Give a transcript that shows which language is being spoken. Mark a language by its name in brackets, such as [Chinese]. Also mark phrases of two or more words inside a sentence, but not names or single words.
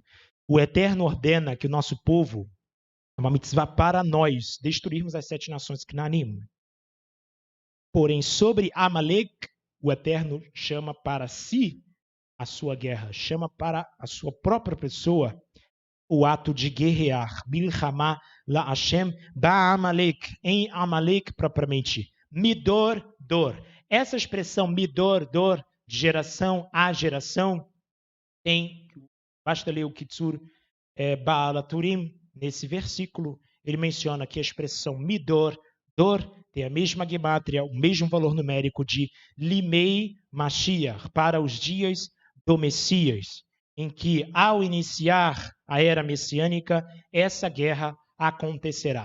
[Portuguese] O Eterno ordena que o nosso povo, é uma mitzvah para nós, destruirmos as 7 nações que Knanim. Porém, sobre Amalek, o Eterno chama para si a sua guerra, chama para a sua própria pessoa o ato de guerrear. [Hebrew] מלחמה להשם בעמלק, em Amalek propriamente. מדור דור. [Portuguese] Essa expressão [Hebrew] מדור דור, [Portuguese] de geração a geração, basta ler o Kitzur Baal Turim, nesse versículo, ele menciona que a expressão [Hebrew] מדור דור, [Portuguese] tem a mesma gemátria, o mesmo valor numérico de [Hebrew] לימי משיח, [Portuguese] para os dias do Messias, em que, ao iniciar a era messiânica, essa guerra acontecerá.